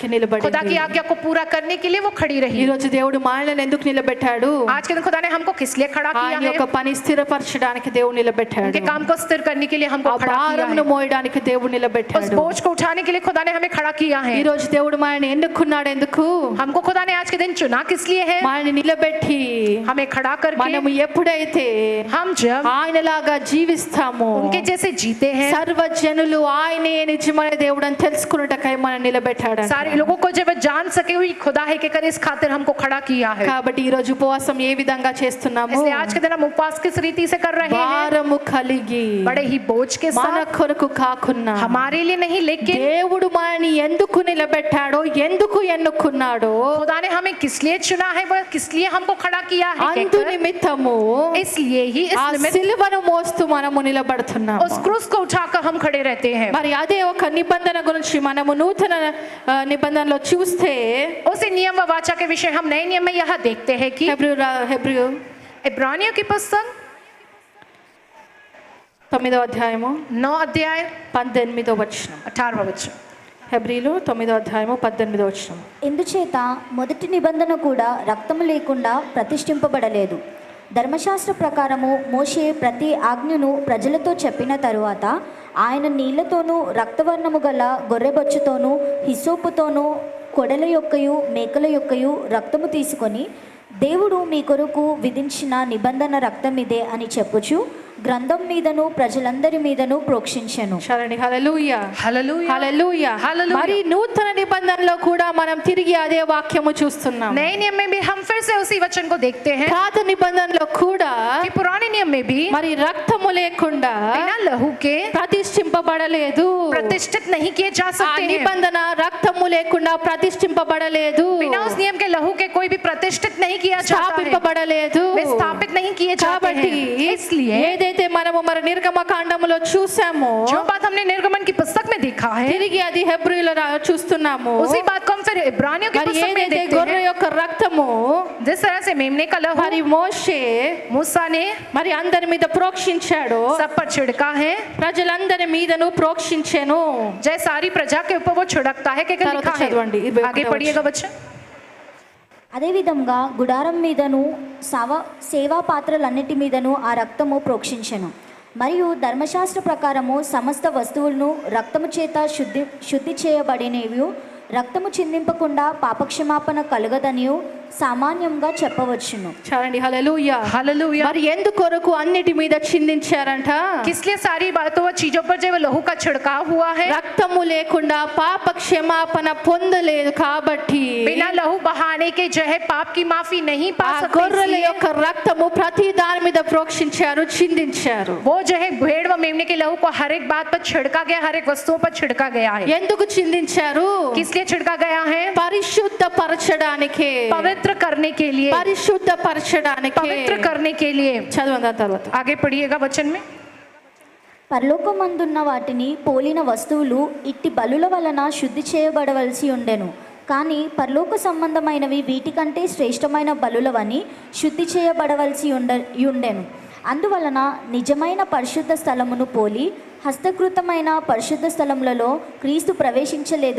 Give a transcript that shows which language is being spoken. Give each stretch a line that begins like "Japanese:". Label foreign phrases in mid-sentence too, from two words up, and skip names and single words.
Hindi: खुदा
Telugu: నిలబడింది.
Hindi: की आज्ञा को पूरा करने के लिए वो खड़ी रही।
Telugu: ఈ రోజు దేవుడు మనల్ని ఎందుకు నిలబెట్టాడు?
Hindi: आज के दिन खुदा ने हमको किस लिए खड़ा किया
Telugu: ఆయన
Hindi: है?
Telugu: యొక్క పని స్థిరపరచడానికి దేవుడు నిలబెట్టాడు.
Hindi: उनके काम को स्थिर करने के लिए हमको
Telugu: ఆ
Hindi: खड़ा किया
Telugu: భారమును
Hindi: है।
Telugu: మోయడానికి దేవుడు
Hindi: उस
Telugu: నిలబెట్టాడు.
Hindi: बोझ को उठाने के लिए खुदा ने हमें खड़ा किया है।
Telugu: ఈ రోజు దేవుడు మనల్ని ఎన్నుకున్నాడు ఎందుకు?
Hindi: हमको खुदा ने आज के दिन चुना किस लिए है?
Telugu: మనల్ని నిలబెట్టి
Hindi: हमें खड़ा करके
Telugu: మనము ఎప్పుడైతే
Hindi: हम जब
Telugu: ఆయనలాగా జీవిస్తామో
Hindi: उनके जैसे जीते हैं,
Telugu: సర్వజనులు ఆయనే నిజమైన దేవుడు అని తెలుసుకున్నటకై మనం నిలబెట్టాడు.
Hindi: सारे लोगों को जब जान सके हुई खुदा है के कर इस खातिर हमको खड़ा किया है।
Telugu: కాబట్టి ఈ రోజు ఉపవాసం ఏ విధంగా చేస్తున్నాము?
Hindi: इसलिए आज के दिन हम उपवास किस रीति से कर रहे हैं?
Telugu: భారము కలిగి
Hindi: बड़े ही बोझ के
Telugu: మన
Hindi: साथ,
Telugu: కొరకు కాకున్నా
Hindi: हमारे लिए नहीं लेकिन
Telugu: దేవుడు మనల్ని ఎందుకు నిలబెట్టాడో, ఎందుకు ఎన్నుకున్నాడో
Hindi: खुदा ने हमें किस लिए चुना है, वह किस लिए हमको खड़ा किया है
Telugu: అందు
Hindi: कहकर,
Telugu: నిమిత్తము
Hindi: इसलिए ही इस
Telugu: ఆ
Hindi: निमित्त
Telugu: సిలువను మోస్తూ మనము నిలబడుతున్నాము.
Hindi: उस क्रूस को उठाकर हम खड़े रहते हैं।
Telugu: మరి అదే ఒక నిబంధన గురించి మనము నూతన నిబంధనలో చూస్తే
Hindi: उसी नियम व वाचा के विषय हम नए नियम में यह देखते हैं कि
Telugu: హెబ్రీ
Hindi: इब्रानियों की पुस्तक
Telugu: 9వ అధ్యాయము
Hindi: 9 अध्याय
Telugu: 18వ వచనం.
Hindi: 18वां वचन।
Telugu: హెబ్రీలు 9వ అధ్యాయము 18వ వచనం. ఇందుచేత మొదటి నిబంధన కూడా రక్తము లేకుండా ప్రతిష్ఠింపబడలేదు. ధర్మశాస్త్ర ప్రకారము మోషే ప్రతి ఆజ్ఞను ప్రజలతో చెప్పిన తరువాత ఆయన నీళ్లతోనూ రక్తవర్ణము గల గొర్రెబొచ్చుతోనూ హిస్సోపుతోనూ కొడల యొక్కయు మేకల యొక్కయు రక్తము తీసుకొని, దేవుడు మీ కొరకు విధించిన నిబంధన రక్తం ఇదే అని చెప్పుచు గ్రంథం మీదను ప్రజలందరి మీదను ప్రోక్షించెను. చాలండి. హల్లెలూయా,
Hindi: हालेलुया
Telugu: హల్లెలూయా. హల్లెలూయా. మరి నూతన నిబంధనలో కూడా మనం తిరిగి అదే వాక్యము చూస్తున్నాం.
Hindi: नए नियम में भी हम फिर से उसी वचन को देखते हैं
Telugu: పాత నిబంధనలో కూడా
Hindi: कि पुराने नियम में भी
Telugu: మరి రక్తము లేకుండా
Hindi: बिना लहू के
Telugu: ప్రతిష్ఠింపబడలేదు.
Hindi: प्रतिष्ठित नहीं किए जा
Telugu: ఆ
Hindi: सकते हैं।
Telugu: నిబంధన రక్తము లేకుండా ప్రతిష్ఠింపబడలేదు,
Hindi: बिना उस नियम के लहू के कोई भी प्रतिष्ठित नहीं किया जाता है,
Telugu: స్థాపింపబడలేదు.
Hindi: वे स्थापित नहीं किए जाते
Telugu: కాబట్టి
Hindi: हैं। इसलिए
Telugu: ఏదైతే మనము మరి నిర్గమకాండములో చూసామో
Hindi: जो बात हमने निर्गमन की पुस्तक में देखा है,
Telugu: తిరిగి అది హెబ్రీలో చూస్తున్నాము.
Hindi: उसी बात को हम फिर इब्रानियों की
Telugu: మరి
Hindi: पुस्तक में
Telugu: ఏదైతే
Hindi: देखते
Telugu: గొర్రె
Hindi: हैं।
Telugu: యొక్క రక్తము
Hindi: जिस तरह से मेमने का लहू
Telugu: మరి మోషే
Hindi: मूसा ने
Telugu: మరి అందరి మీద ప్రోక్షించాడో,
Hindi: सब पर छिड़का है,
Telugu: ప్రజలందరి మీదను ప్రోక్షించెను.
Hindi: जय सारी प्रजा के ऊपर वो छिड़कता है, क्या
Telugu: తర్వాత
Hindi: लिखा है?
Telugu: చదవండి, 21వ
Hindi: आगे पढ़िएगा बच्चे।
Telugu: అదేవిధంగా గుడారం మీదను సేవా పాత్రలన్నిటి మీదను ఆ రక్తము ప్రోక్షించెను. మరియు ధర్మశాస్త్ర ప్రకారము సమస్త వస్తువులను రక్తము చేత శుద్ధి చేయబడినవి, రక్తము చిందింపకుండా పాపక్షమాపణ కలుగదనియు సామాన్యంగా చెప్పవచ్చును. చాలండి. హల్లెలూయా,
Hindi: हालेलुया।
Telugu: మరి ఎందుకొరకు అన్నిటి మీద చిందించారంట?
Hindi: किस लिए सारी बातों व चीजों पर जो लहू का छिड़काव हुआ है?
Telugu: రక్తము లేకుండా పాప క్షమాపణ పొందలేదు కాబట్టి
Hindi: बिना लहू बहाने के जो है पाप की माफी नहीं पा
Telugu: ఆ
Hindi: सकते,
Telugu: గొర్రెల
Hindi: इसलिए
Telugu: యొక్క రక్తము ప్రతి దాని మీద ప్రోక్షించారు, చిందించారు.
Hindi: वो जो है भेड़ व मेमने के लहू को हर एक बात पर छिड़का गया, हर एक वस्तुओं पर छिड़का गया है।
Telugu: ఎందుకు చిందించారు?
Hindi: किस लिए छिड़का गया है?
Telugu: పరిశుద్ధ పరచడానికే,
Hindi: पवित्र करने के लिए,
Telugu: పరిశుద్ధ పరచడానికే.
Hindi: पवित्र करने के लिए।
Telugu: చదవండి తర్వాత.
Hindi: आगे पढ़िएगा वचन में।
Telugu: పరలోకమందున్న వాటిని పోలిన వస్తువులు ఇట్టి బలుల వలన శుద్ధి చేయబడవలసి ఉండెను. కానీ పరలోక సంబంధమైనవి వీటికంటే శ్రేష్టమైన బలులవని శుద్ధి చేయబడవలసి ఉండెను. అందువలన నిజమైన పరిశుద్ధ స్థలమును పోలి హస్తకృతమైన పరిశుద్ధ స్థలములలో క్రీస్తు ప్రవేశించలేదు.